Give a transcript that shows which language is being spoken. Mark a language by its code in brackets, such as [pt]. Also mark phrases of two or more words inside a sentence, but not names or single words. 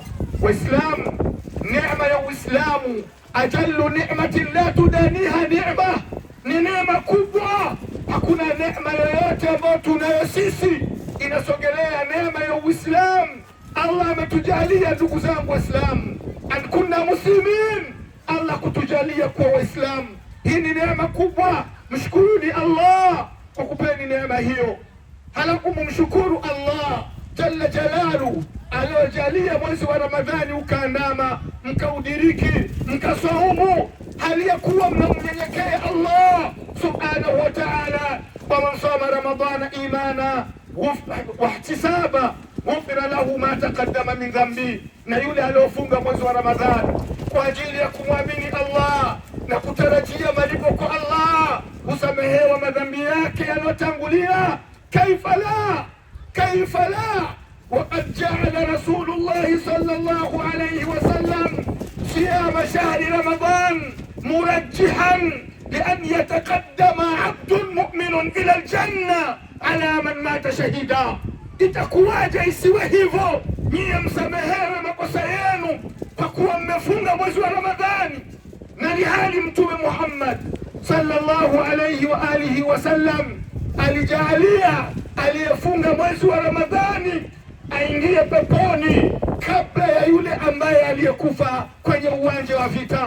[sw] Waislamu, neema ya Uislamu [ar] أجل نعمة لا تدانيها نعمة, [sw] ni neema kubwa. Hakuna neema yoyote ambayo tunayo sisi inasogelea neema ya Uislamu. Allah ametujalia ndugu zangu Waislamu, [ar] أن كنا مسلمين, [sw] Allah kutujalia kuwa Waislamu. Hii ni neema kubwa. Mshukuruni Allah kwa kupeni neema hiyo. Halafu mumshukuru Allah [ar] جل جلاله [sw] aliyojalia mwezi wa Ramadhani ukaandama, mkaudiriki, mkasaumu hali ya kuwa mnamnyenyekea Allah [ar] سبحانه وتعالى. ومن صام رمضان إيمانا واحتسابا غفر له ما تقدم من ذنبه, [sw] na yule aliyofunga mwezi wa Ramadhani kwa ajili ya kumwamini Allah na kutarajia malipo kwa Allah, husamehewa madhambi yake yaliyotangulia. [ar] كيف لا وقد جعل رسول الله صلى الله عليه وسلم صيام شهر رمضان مرجحا لأن يتقدم عبد مؤمن إلى الجنة على من مات شهيدا. [sw] itakuwaje isiwe hivyo? Nyie msamehewe makosa yenu kwa kuwa mmefunga mwezi wa Ramadhani, na ni hali Mtume Muhammad [ar] صلى الله عليه وعلى آله وسلم [sw] alijalia aliyefunga mwezi wa Ramadhani aingie peponi kabla ya yule ambaye aliyekufa kwenye uwanja wa vita.